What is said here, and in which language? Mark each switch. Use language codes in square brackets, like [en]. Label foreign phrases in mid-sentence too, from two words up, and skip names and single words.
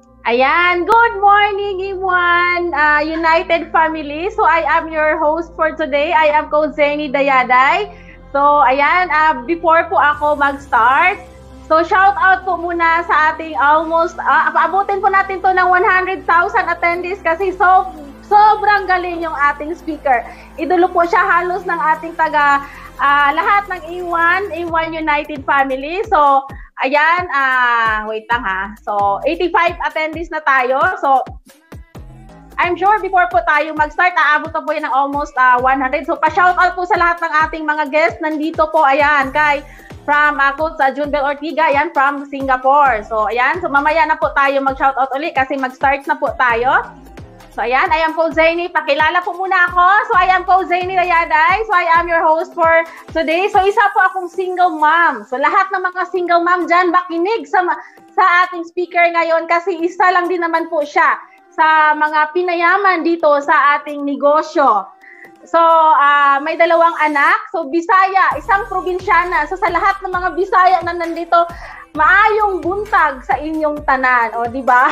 [tl] Ayan, [en] good morning everyone, United Family. So I am your host for today. I am Coach Zeni Dayaday. [tl] So ayan, before po ako mag-start, so [en] shout out [tl] po muna sa ating almost, paabutin po natin to ng 100,000 attendees kasi sobrang galing yung ating speaker. Idolo po siya halos ng ating lahat ng A1 United Family. So ayan, wait lang ha. So, 85 attendees na tayo. So, [en] I'm sure [tl] before po tayo mag-start, aabot na po yan ng almost 100. So, pa-shoutout po sa lahat ng ating mga guests. Nandito po, ayan, from Coach Junbel Ortiga, ayan, from Singapore. So, ayan. So, mamaya na po tayo mag-shoutout ulit kasi mag-start na po tayo. So, ayan, [en] I am Coach Zeni. [tl] Pakilala po muna ako. [en] So, I am Coach Zeni Dayaday. So, I am your host for today. [tl] So, isa po akong [en] single mom. [tl] So, lahat ng mga [en] single mom [tl] dyan, makinig sa ating speaker ngayon kasi isa lang din naman po siya sa mga pinayaman dito sa ating negosyo. So, may dalawang anak. So, Bisaya, isang probinsyana. So, sa lahat ng mga Bisaya na nandito, [ceb] maayong buntag sa inyong tanan, [tl] o di ba?